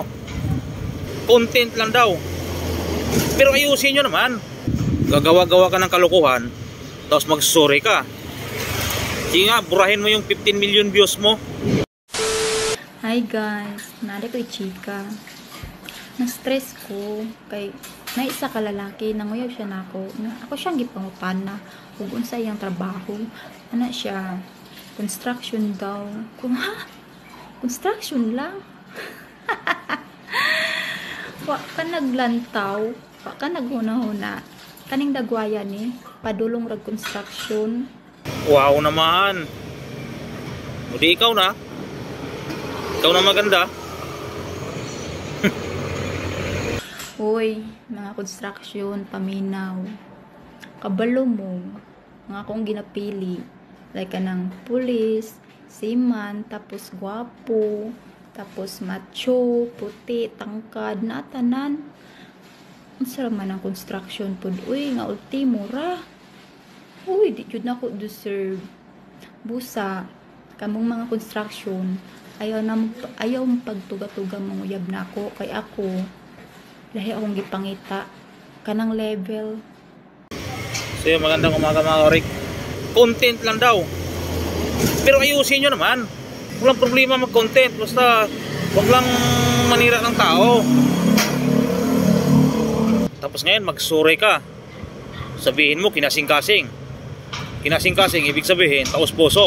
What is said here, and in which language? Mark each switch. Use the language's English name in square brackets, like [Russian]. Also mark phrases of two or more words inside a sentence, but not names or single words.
[Filipino] Content lang daw. Pero ayusin nyo naman. Gagawa-gawa ka ng kalokohan, tapos mag-sorry ka. Sige nga, burahin mo yung 15 million views mo. [Cebuano] Hi guys, nari ko chika. Na-stress ko kay naisa ka lalaki, nanguyab siya nako. Ako siyang gipangutana ug unsa iyang trabaho. Ana siya, construction daw. Kung ha? Construction lang? Wa ka naglantaw, wa ka naghuna-huna. Kaning dagwaya ni, padulong rag construction. [Filipino] Wow naman. O di ikaw na. Ikaw na maganda. [Cebuano] Uy, mga construction, paminaw. Kabalo mo, mga akong ginapili. Like kanang pulis, seaman, tapos gwapo, tapos macho, puti, tangkad, natanan. [Filipino] Ang sarap man ang construction po. [Cebuano] Uy, nga ultimo ra. Uy, di yun ako deserve. Busa, kamong mga construction, ayaw pagtuga-tuga manguyab na ako. Kay ako, lahi akong gipangita. Kanang level. [Filipino] So yun, magandang umaga mga karik. Content lang daw. Pero ayusin nyo naman. Walang problema mag-content. Basta, wag lang manira ng tao. Tapos ngayon, mag-sorry ka. Sabihin mo, kinasing-kasing. Kinasing-kasing, ibig sabihin, taos puso.